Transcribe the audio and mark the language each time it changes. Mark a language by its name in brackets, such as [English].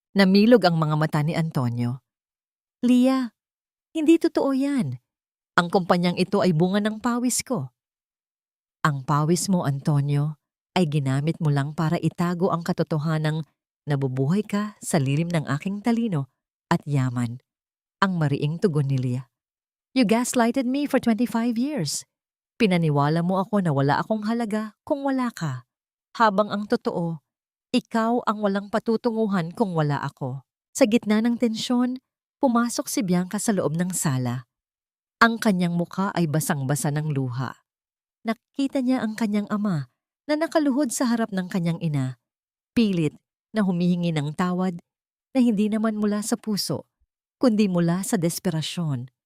[Filipino] Namilog ang mga mata ni Antonio. Lia, hindi totoo yan. Ang kumpanyang ito ay bunga ng pawis ko. Ang pawis mo, Antonio, ay ginamit mo lang para itago ang katotohanang nabubuhay ka sa lilim ng aking talino at yaman. Ang mariing tugon ni Lia. [English] You gaslighted me for 25 years. [Filipino] Pinaniwala mo ako na wala akong halaga kung wala ka. Habang ang totoo, ikaw ang walang patutunguhan kung wala ako. Sa gitna ng tensyon, pumasok si Bianca sa loob ng sala. Ang kanyang muka ay basang-basa ng luha. Nakita niya ang kanyang ama na nakaluhod sa harap ng kanyang ina, pilit na humihingi ng tawad na hindi naman mula sa puso, kundi mula sa desperasyon.